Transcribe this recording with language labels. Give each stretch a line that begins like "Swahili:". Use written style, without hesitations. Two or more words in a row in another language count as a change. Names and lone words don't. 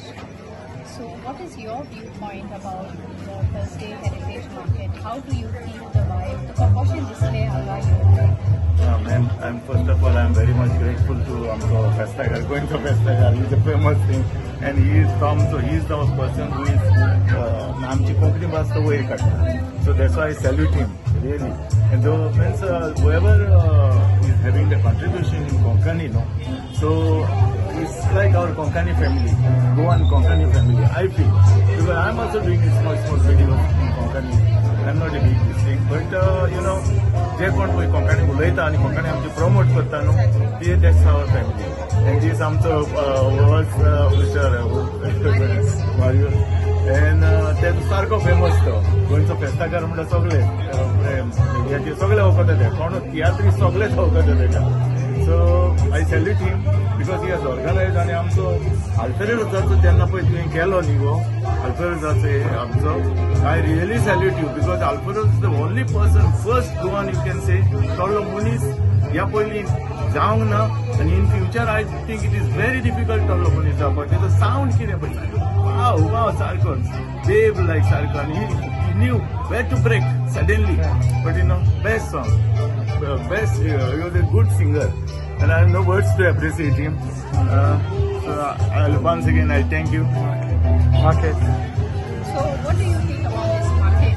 English: So what is your viewpoint about the Thursday Heritage Market? How do you feel the vibe? The proportion display, how are you? I'm first of all, I'm very much grateful to Festacar, going to Festacar. He's a famous thing, and he is from, so he is the person who is
Konkani: आमची कोंकणी भास तो वयर काडटा.
English: So that's why I salute him, really. And though means whoever is having the contribution in Konkani, so it's like our Konkani family, Goan Konkani family, I feel. Because I'm also doing small videos in Konkani. I'm not a big thing, but
Konkani: जे कोण पळय कोंकणी उलयता आनी कोंकणी आमची प्रमोट करता न्हू,
English: that's our family. And this
Konkani: आमचो मिस्टर मारियो, and तेजो सारको फेमस तो गोंयचो फेस्ताकार म्हणल्यार सगळे हेचे सगळे वखद ते कोण तियात्री सगळेच वखद तेका.
English: So I salute him, because he has organized, and
Konkani: आमचो Alfred Rosacho जेन्ना पळय तुवें केलो न्ही गो Alfred Rosacho आमचो,
English: I really salute you, because Alfred is the only person, first Goan you can say, Tollo Munis
Konkani: ह्या पयलीं जावंक ना,
English: and in future I think it is very difficult Tollo Munis जावपाक. तेजो sound
Konkani: कितें पळय,
English: wow सारकोच wave like सारको, and he knew where to break suddenly. But best song, best, he was a good singer, and I have no words to appreciate him. So once again I thank you. Market. So what do you think about this market?